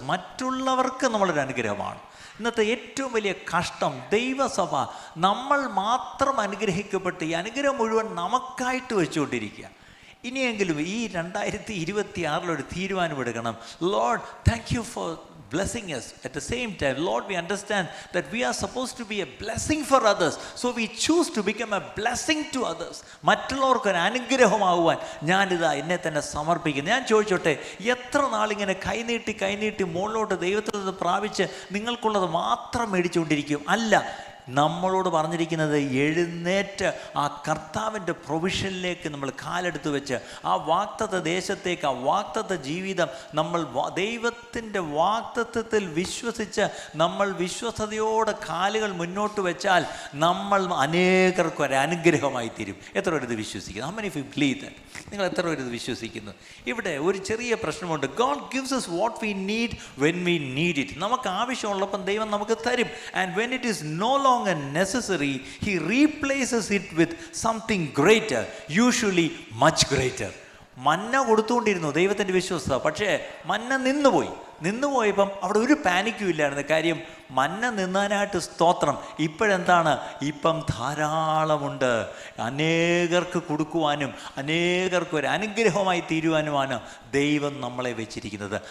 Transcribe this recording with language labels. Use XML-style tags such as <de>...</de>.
<ml>മറ്റുള്ളവർക്ക് നമ്മളൊരു അനുഗ്രഹമാണ്. ഇന്നത്തെ ഏറ്റവും വലിയ കഷ്ടം, ദൈവസഭ നമ്മൾ മാത്രം അനുഗ്രഹിക്കപ്പെട്ട് ഈ അനുഗ്രഹം മുഴുവൻ നമുക്കായിട്ട് വെച്ചുകൊണ്ടിരിക്കുക. ഇനിയെങ്കിലും ഈ 2026 ഒരു തീരുമാനമെടുക്കണം.</ml> <en>Lord, thank you for blessing us. At the same time, Lord, we understand that we are supposed to be a blessing for others. So we choose to become a blessing to others.</en> <ml>മറ്റുള്ളവർക്ക് ഒരു അനുഗ്രഹമാകുവാൻ ഞാനിതാ എന്നെ തന്നെ സമർപ്പിക്കുന്നു. ഞാൻ ചോദിച്ചോട്ടെ, എത്ര നാളിങ്ങനെ കൈനീട്ടി മുകളിലോട്ട് ദൈവത്തിൽ നിന്ന് പ്രാപിച്ച് നിങ്ങൾക്കുള്ളത് മാത്രം മേടിച്ചുകൊണ്ടിരിക്കും? അല്ല, നമ്മളോട് പറഞ്ഞിരിക്കുന്നത് എഴുന്നേറ്റ് ആ കർത്താവിൻ്റെ പ്രൊവിഷനിലേക്ക് നമ്മൾ കാലെടുത്ത് വെച്ച് ആ വാഗ്ദത്ത ദേശത്തേക്ക്, ആ വാഗ്ദത്ത ജീവിതം നമ്മൾ ദൈവത്തിൻ്റെ വാഗ്ദത്തത്തിൽ വിശ്വസിച്ച് നമ്മൾ വിശ്വസതയോടെ കാലുകൾ മുന്നോട്ട് വെച്ചാൽ നമ്മൾ അനേകർക്ക് ഒരു അനുഗ്രഹമായി തീരും. എത്ര പേര് ഇത് വിശ്വസിക്കുന്നു?</ml> <en>How many of you believe that?</en> <ml>നിങ്ങൾ എത്ര പേര് ഇത് വിശ്വസിക്കുന്നു? ഇവിടെ ഒരു ചെറിയ പ്രശ്നമുണ്ട്.</ml> <en>God gives us what we need when we need it.</en> <ml>നമുക്ക് ആവശ്യമുള്ളപ്പം ദൈവം നമുക്ക് തരും.</ml> <en>And when it is no longer necessary, he replaces it with something greater, usually much greater.</en> <ml>മന്ന കൊടുത്തുകൊണ്ടിരുന്നു ദൈവത്തിൻ്റെ വിശ്വസ്തത. പക്ഷേ മന്ന നിന്നുപോയപ്പം അവിടെ ഒരു പാനിക്കും ഇല്ലായിരുന്നു. കാര്യം മന്ന നിന്നാനായിട്ട് സ്തോത്രം. ഇപ്പോഴെന്താണ്? ഇപ്പം ധാരാളമുണ്ട്. അനേകർക്ക് കൊടുക്കുവാനും അനേകർക്ക് ഒരു അനുഗ്രഹമായി തീരുവാനുമാണ് ദൈവം നമ്മളെ വെച്ചിരിക്കുന്നത്.</ml>